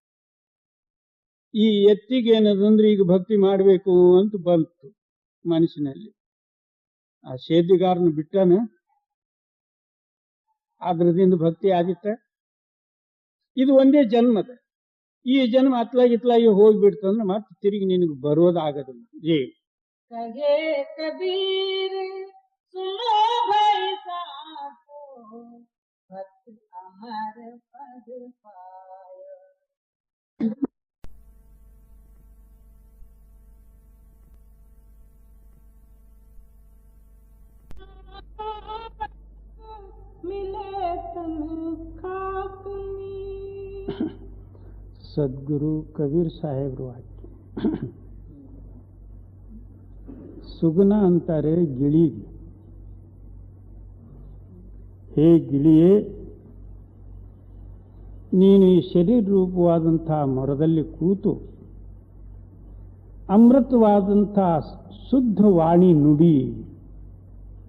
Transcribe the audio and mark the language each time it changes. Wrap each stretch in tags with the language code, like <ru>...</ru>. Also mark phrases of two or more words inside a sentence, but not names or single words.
<kn>ಈ ಎತ್ತಿಗೆ ಏನದಂದ್ರೆ ಈಗ ಭಕ್ತಿ ಮಾಡಬೇಕು ಅಂತ ಬಂತು ಮನಸ್ಸಿನಲ್ಲಿ, ಆ ಸೇದಿಗಾರನ ಬಿಟ್ಟನ, ಅದ್ರದಿಂದ ಭಕ್ತಿ ಆದಿತ್ತ. ಇದು ಒಂದೇ ಜನ್ಮದ, ಈ ಜನ್ಮ ಅತ್ಲಾಗಿ ಹೋಗ್ಬಿಡ್ತಂದ್ರೆ ಮತ್ತೆ ತಿರುಗಿ ನಿನಗೆ ಬರೋದಾಗದಿಲ್ಲ. ಜೈ</kn> <hi>कहे कबीर सुनो भाई साधो भक्ति अमर पद पाया मिले तन खाक में</hi> <kn>ಸದ್ಗುರು ಕಬೀರ್ ಸಾಹೇಬ್ರು ವಾಕ್ಯ. ಸುಗುಣ ಅಂತಾರೆ ಗಿಳಿಗೆ, ಹೇ ಗಿಳಿಯೇ, ನೀನು ಈ ಶರೀರ ರೂಪವಾದಂತಹ ಮೊರದಲ್ಲಿ ಕೂತು ಅಮೃತವಾದಂತಹ ಶುದ್ಧ ವಾಣಿ ನುಡಿ</kn>